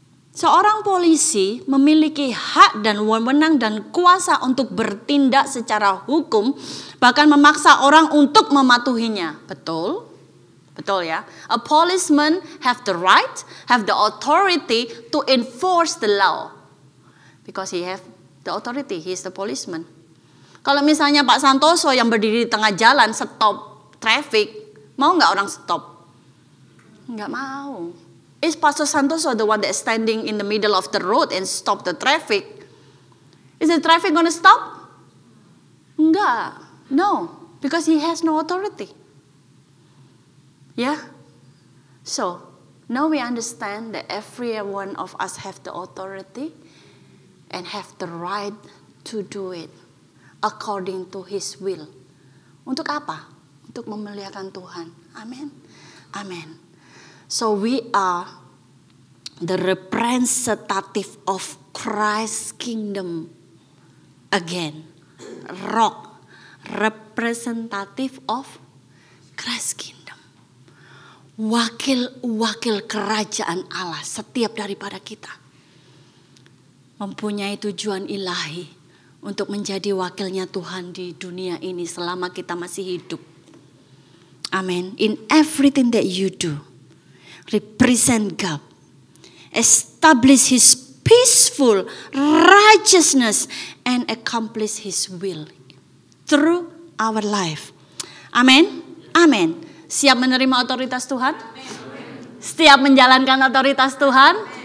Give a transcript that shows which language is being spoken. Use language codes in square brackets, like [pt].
[id] Seorang polisi memiliki hak dan wewenang dan kuasa untuk bertindak secara hukum, bahkan memaksa orang untuk mematuhinya. Betul? Betul ya? [en] A policeman have the right, have the authority to enforce the law. Because he have the authority, he is the policeman. [id] Kalau misalnya Pak Santoso yang berdiri di tengah jalan [en] stop traffic, [id] mau nggak orang stop? Nggak mau. [en] Is Pastor Santoso the one that standing in the middle of the road and stop the traffic? Is the traffic going to stop? Enggak. No. Because he has no authority. Yeah? So, now we understand that every one of us have the authority and have the right to do it according to His will. [id] Untuk apa? Untuk memuliakan Tuhan. Amin. Amin. [en] So we are the representative of Christ's kingdom again. Rock, representative of Christ's kingdom. [id] Wakil-wakil kerajaan Allah setiap daripada kita. Mempunyai tujuan ilahi untuk menjadi wakilnya Tuhan di dunia ini selama kita masih hidup. Amin. [en] In everything that you do, represent God, establish His peaceful righteousness, and accomplish His will through our life. [id] Amin. Amin. Siap menerima otoritas Tuhan? Siap menjalankan otoritas Tuhan?